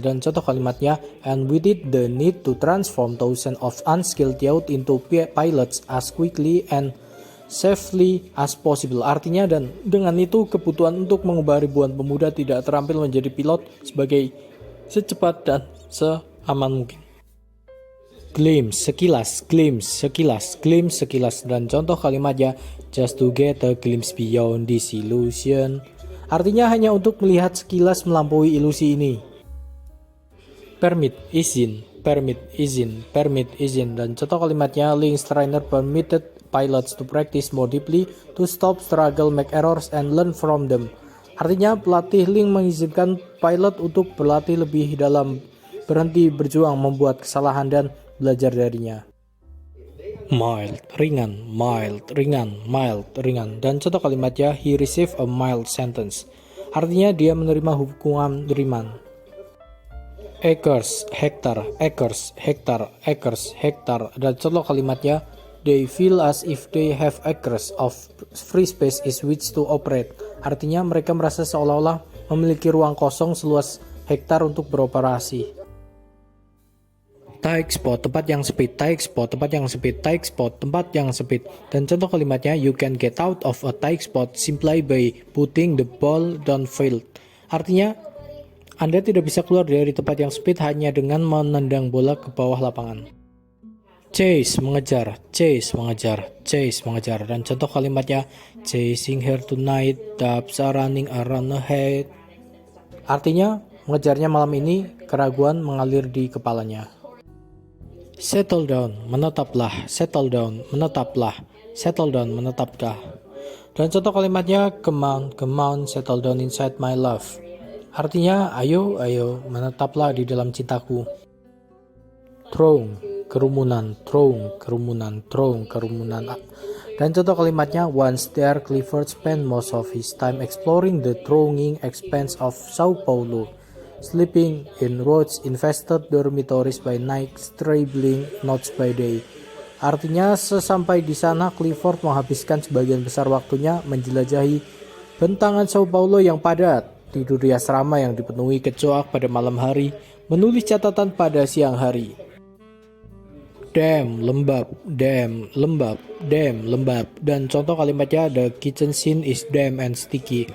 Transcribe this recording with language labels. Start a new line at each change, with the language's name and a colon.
Indonesian: Dan contoh kalimatnya,
English: and with it the need to transform thousands of unskilled youth into pilots as quickly and safely as possible.
Indonesian: Artinya, dan dengan itu kebutuhan untuk mengubah ribuan pemuda tidak terampil menjadi pilot sebagai secepat dan seaman mungkin. Glimpse, sekilas, glimpse, sekilas, glimpse, sekilas. Dan contoh kalimatnya,
English: just to get a glimpse beyond this illusion.
Indonesian: Artinya hanya untuk melihat sekilas melampaui ilusi ini. Permit, izin, permit, izin, permit, izin. Dan contoh kalimatnya,
English: Lynx trainer permitted pilots to practice more deeply, to stop struggle, make errors, and learn from them.
Indonesian: Artinya, pelatih Lynx mengizinkan pilot untuk berlatih lebih dalam, berhenti berjuang, membuat kesalahan, dan belajar darinya. Mild, ringan, mild, ringan, mild, ringan. Dan contoh kalimatnya,
English: he received a mild sentence.
Indonesian: Artinya, dia menerima hukuman ringan. Acres, hektar, acres, hektar, acres, hektar. Dan contoh kalimatnya,
English: they feel as if they have acres of free space is which to operate.
Indonesian: Artinya mereka merasa seolah-olah memiliki ruang kosong seluas hektar untuk beroperasi. Tight spot, tempat yang sempit, tight spot, tempat yang sempit, tight spot, tempat yang sempit. Dan contoh kalimatnya,
English: you can get out of a tight spot simply by putting the ball downfield.
Indonesian: Artinya, Anda tidak bisa keluar dari tempat yang sempit hanya dengan menendang bola ke bawah lapangan. Chase, mengejar, chase, mengejar, chase, mengejar. Dan contoh kalimatnya,
English: chasing her tonight, doves are running around her head.
Indonesian: Artinya, mengejarnya malam ini, keraguan mengalir di kepalanya. Settle down, menetaplah, settle down, menetaplah, settle down, menetaplah. Dan contoh kalimatnya,
English: come on, settle down inside my love.
Indonesian: Artinya, ayo, menetaplah di dalam cintaku. Throng, kerumunan, throng, kerumunan, throng, kerumunan. Dan contoh kalimatnya,
English: once there, Clifford spent most of his time exploring the thronging expanse of Sao Paulo, sleeping in roach-infested dormitories by night, straggling notes by day.
Indonesian: Artinya, sesampai di sana, Clifford menghabiskan sebagian besar waktunya menjelajahi bentangan Sao Paulo yang padat, tidur di asrama yang dipenuhi kecoak pada malam hari, menulis catatan pada siang hari. Damn, lembab, damn, lembab, damn, lembab. Dan contoh kalimatnya,
English: the kitchen scene is damp and sticky.